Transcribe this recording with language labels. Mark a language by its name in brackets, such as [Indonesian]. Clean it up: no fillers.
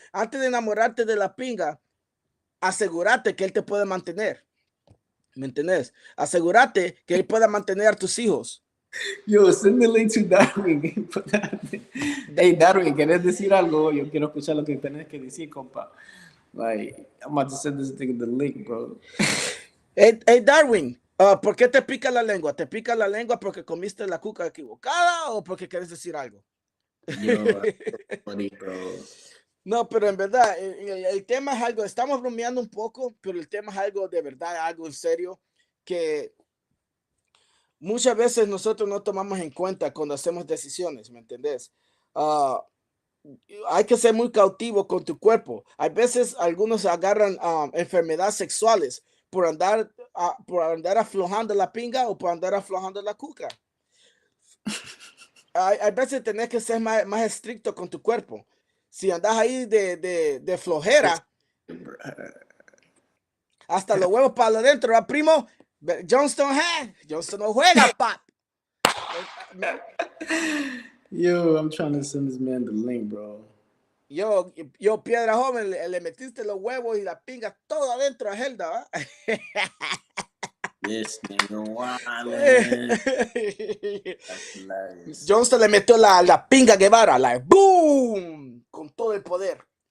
[Spanish] Antes de enamorarte de la pinga, asegúrate que él te puede mantener. ¿Me entendés? Asegúrate que él pueda mantener a tus hijos. [English] Yo, send the link to Darwin. [Spanish] Hey, Darwin, ¿querés decir algo? Yo quiero escuchar lo que tenés que decir, compa. [English] Like, I'm about to send this thing the link, bro. [Spanish] Hey, Darwin, ¿por qué te pica la lengua? ¿Te pica la lengua porque comiste la cuca equivocada o porque quieres decir algo? [English] Yo, funny, bro. [Spanish] No, pero en verdad, el tema es algo, estamos bromeando un poco, pero el tema es algo de verdad, algo en serio, que muchas veces nosotros no tomamos en cuenta cuando hacemos decisiones, ¿me entendés? Ah, hay que ser muy cautivo con tu cuerpo. Hay veces algunos agarran enfermedades sexuales por andar aflojando la pinga o por andar aflojando la cuca. Hay veces tenés que ser más estricto con tu cuerpo. si andas ahí de flojera, hasta los huevos para adentro, ¿verdad, primo? Johnston no juega, pap. [English] Yo, I'm trying to send this man the link, bro. [Spanish] Yo, piedra joven, le metiste los huevos y la pinga todo adentro a Helda, ¿va? [English] This nigga wildin'. That's hilarious. [Spanish] Johnston le metió la pinga Guevara, [English] like, boom, [Spanish] con todo el poder.